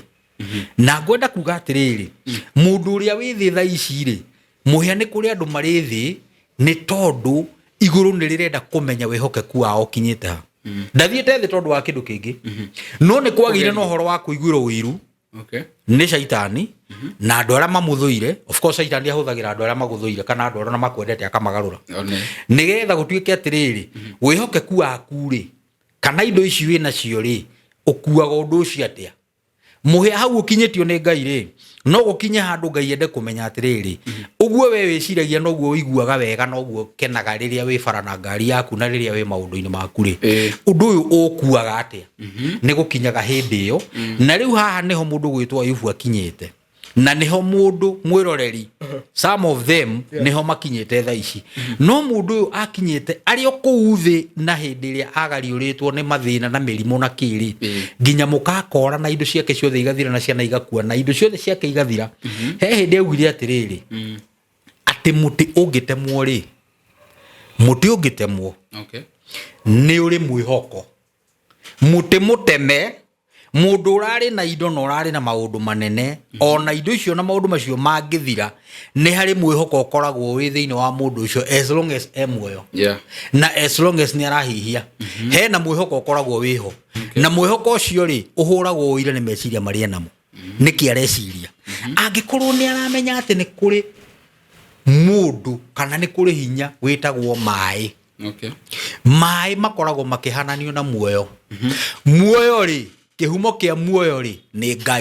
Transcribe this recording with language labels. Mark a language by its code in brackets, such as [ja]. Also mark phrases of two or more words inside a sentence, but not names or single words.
[ki] Na ngwenda kuga atĩrĩrĩ, mũndũ ũrĩa wĩ thĩ thaa ici rĩ, mũhĩa nĩ kũrĩ andũ marĩ thĩ nĩ tondũ igũrũ nĩ rĩrenda kũmenya wĩhokeku wao kinyĩte ha. Ndathiĩte thĩ tondũ wa kĩndũ kĩngĩ, no nĩ kwagĩire na ũhoro wa kũiguĩrwo ũiru nĩ Shaitani na andũ arĩa mamũthũire. [en] Of course [ki] Shaitani ahũthagĩra andũ arĩa magũthũire kana andũ arĩa makwendete akamagarũra, nĩgetha gũtuĩke atĩrĩrĩ, wĩhokeku waku rĩ kana indo ici wĩ nacio rĩ, ũkuaga ũndũ ũcio atĩa. Mũhĩa hau ũkinyĩtio nĩ Ngai rĩ, no gũkinye handũ Ngai ende kũmenya atĩrĩrĩ, ũguo we wĩciragia noguo ũiguaga wega, noguo kenaga rĩrĩa wĩ bara na ngari yaku na rĩrĩa wĩ maũndũ-inĩ maku rĩ, ũndũ ũyũ ũkuaga atĩa. Nĩ gũkinyaga hĩndĩ ĩyo, na rĩu haha nĩho mũndũ gwĩtwo Ayubu akinyĩte, na nĩho mũndũ mwĩroreri, [en] some of them [ki] nĩho makinyĩte thaa ici. No mũndũ ũyũ akinyĩte arĩ o kũu thĩ na hĩndĩ ĩrĩa agariũrĩtwo nĩ mathĩna na mĩrimũ na kĩrĩ, nginya mũkakora na indo ciake ciothe igathira na ciana igakua na indo ciothe ciake igathira. He hĩndĩ augire atĩrĩrĩ, atĩ mũtĩ ũngĩtemwo rĩ, mũtĩ ũngĩtemwo nĩ ũrĩ mwĩhoko. Mũtĩ mũteme, mũndũ ũrarĩ na indo na ũrarĩ na maũndũ manene, ona indo icio na maũndũ macio mangĩthira, nĩ harĩ mwĩhoko ũkoragwo wĩ thĩinĩ wa mũndũ ũcio [en] as long as [ki] muoyo, na [en] as long as [ki] nĩ arahihia, hena mwĩhoko ũkoragwo wĩho. Na mwĩhoko ũcio rĩ, ũhũragwo ũira nĩ meciria marĩa namo, nĩkĩ areciria. Angĩkorwo nĩ aramenya atĩ nĩ kũrĩ mũndũ kana nĩ kũrĩ hinya wĩtagwo maĩ. Maĩ makoragwo makĩhananio na muoyo. Muoyo rĩ, kĩhumo kĩa muoyo rĩ nĩ Ngai.